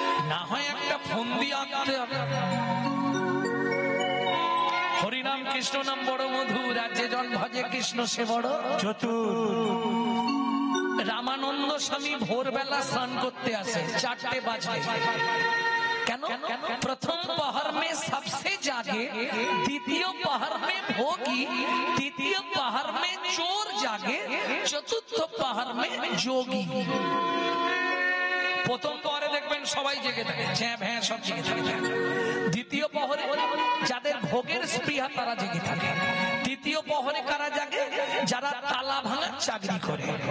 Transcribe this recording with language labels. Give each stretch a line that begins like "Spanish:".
Bangla: না হয় একটা ফন্দি আঁকতে হবে। হরিনাম কৃষ্ণ নাম বড় মধু, রাজ্যে জন ভজে কৃষ্ণ সে বড় চতুর। রামানন্দ স্বামী ভোরবেলা স্নান করতে আসে, 4টে বাজে। কেন?
Hindi: প্রথম पहर में सबसे जागे, द्वितीय पहर में भोगी, तृतीय पहर में चोर जागे, चतुर्थ पहर में जोगी।
Bangla: প্রথম পহরে দেখবেন সবাই জেগে থাকে, ঝ্যাঁ ভ্যাঁ সব জেগে থাকে। দ্বিতীয় পহরে যাদের ভোগের স্পৃহা তারা জেগে থাকে। তৃতীয় পহরে কারা জাগে? যারা তালা ভাঙার চাকরি করে।